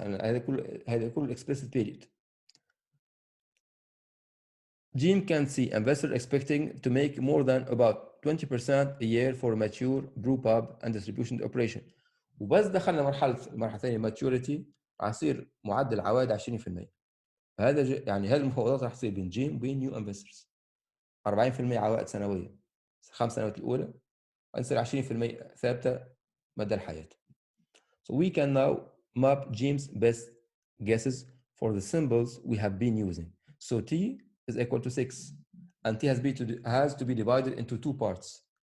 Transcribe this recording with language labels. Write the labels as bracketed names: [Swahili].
[Arabic] يعني هذا كل الاكسبلسيت بيريد. [English] Jim can see investors expecting to make more than about 20% a year for mature brew pub and distribution operation. [Arabic] وبس دخلنا المرحله الثانيه ماتيوريتي راح يصير معدل عوائد 20%. فهذا يعني هذه المفاوضات راح تصير بين جيم وبين نيو انفسترز. 40% عوائد سنويه 5 سنوات الاولى، ويصير 20% ثابته مدى الحياه. [English] So we can now map Jim's best guesses for the symbols we have been using. So T is equal to 6, and T has to be divided into 2 parts.